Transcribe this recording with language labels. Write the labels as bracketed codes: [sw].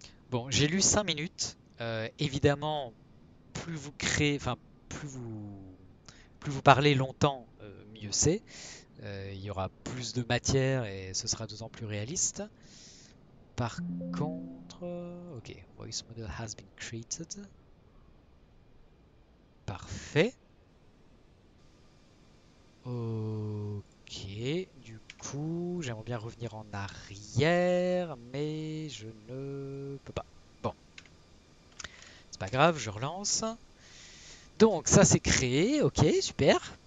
[fr] Bon, j'ai lu 5 minutes. Évidemment, plus vous créez, enfin, plus vous, plus vous parlez longtemps, mieux c'est. Il y aura plus de matière et ce sera d'autant plus réaliste. Par contre, [en] ok, voice model has been created. [fr] Parfait. Ok, du coup, j'aimerais bien revenir en arrière, mais je ne peux pas. Bon, c'est pas grave, je relance. Donc ça c'est créé, ok, super.